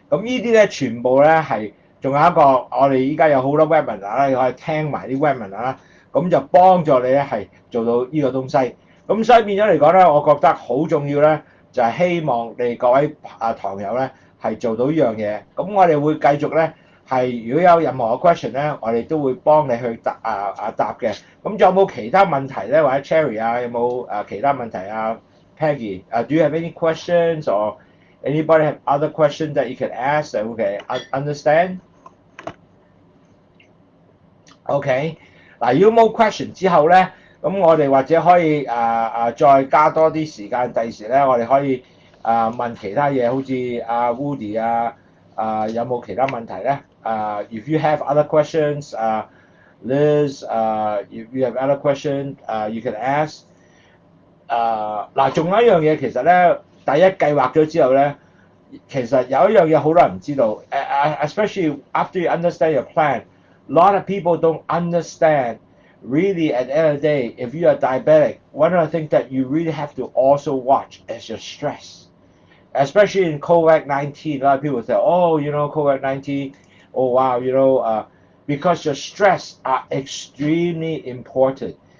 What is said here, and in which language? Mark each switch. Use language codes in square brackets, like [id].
[yue] 咁呢啲咧全部咧係，仲有一個我哋依家有好多 webinar 啦，你可以聽埋啲 webinar 啦，咁就幫助你咧係做到呢個東西。咁所以變咗嚟講咧，我覺得好重要咧，就係希望你各位糖友咧係做到呢樣嘢。咁我哋會繼續咧係如果有任何嘅 question 咧，我哋都會幫你去答嘅。咁仲有冇其他問題咧？或者 Cherry 有冇其他問題 [en] Peggy, do you have any questions or anybody have other questions that you can ask that we can understand? [yue] OK， 嗱，如果冇 question 之後咧，咁我哋或者可以再加多啲時間，第時咧我哋可以問其他嘢，好似Woody 有冇其他問題咧？ [en] If you have other questions, Liz, if you have other questions, you can ask. [yue] 嗱，仲有一樣嘢，其實咧，第一計劃咗之後咧，其實有一樣嘢好多人唔知道， [en] especially after you understand your plan, a lot of people don't understand. Really, at the end of the day, if you are diabetic, one of the things that you really have to also watch is your stress. Especially in COVID-19, a lot of people say, oh, COVID-19, oh, wow, because your stress are extremely important.